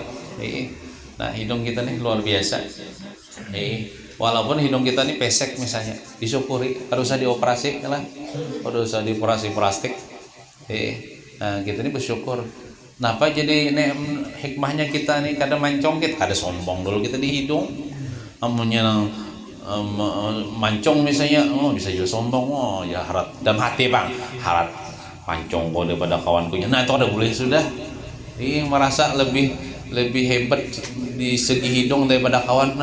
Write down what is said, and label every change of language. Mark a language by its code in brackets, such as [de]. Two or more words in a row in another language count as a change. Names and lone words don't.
[id] Nah, hidung kita nih luar biasa. Walaupun hidung kita nih pesek misalnya, disyukuri, harus usah dioperasi lah, harus usah dioperasi plastik. Nah, kita nih bersyukur. Kenapa jadi hikmahnya kita nih kadang mancong kita, kada sombong dulu kita di hidung. Amunnya mancong misalnya, bisa juga sombong, ya harap dalam hati bang, harap mancong kau daripada kawanku. Nah itu ada boleh sudah, merasa lebih hebat di segi hidung daripada kawan.